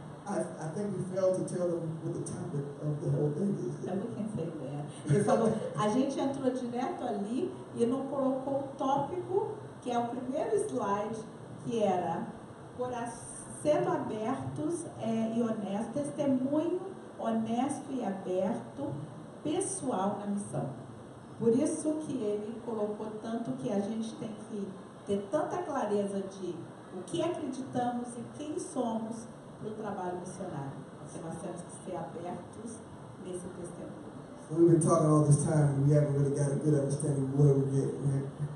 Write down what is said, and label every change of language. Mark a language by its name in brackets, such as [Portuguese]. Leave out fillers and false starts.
[English] I think we failed to tell them what the topic of the whole thing is. [Portuguese] Também pensei nela. Ele falou, a gente entrou direto ali e não colocou o tópico, que é o primeiro slide, que era sendo abertos e honestos, testemunho honesto e aberto, pessoal na missão. Por isso que ele colocou tanto que a gente tem que ter tanta clareza de o que acreditamos e quem somos para o trabalho missionário. Porque nós temos que ser abertos nesse testemunho. [English] So we've been talking all this time and we haven't really got a good understanding of where we're getting, right?